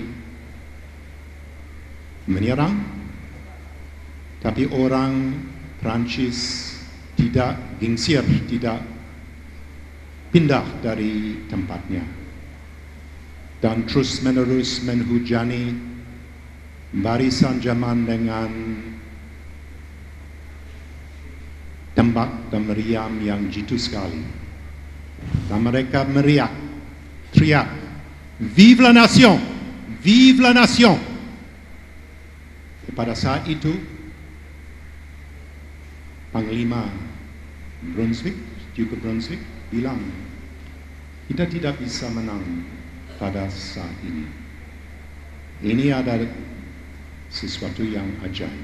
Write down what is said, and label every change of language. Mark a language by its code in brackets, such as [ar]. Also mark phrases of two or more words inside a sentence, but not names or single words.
[id] menyerang, tapi orang Prancis tidak gingsir, tidak pindah dari tempatnya, dan terus-menerus menghujani barisan Jerman dengan tembak dan meriam yang jitu sekali. Dan mereka meriak, teriak, [fr] "Vive la nation! Vive la nation!" [id] Pada saat itu, Panglima Brunswick, Duke Brunswick, bilang, kita tidak bisa menang pada saat ini. Ini adalah sesuatu yang ajaib.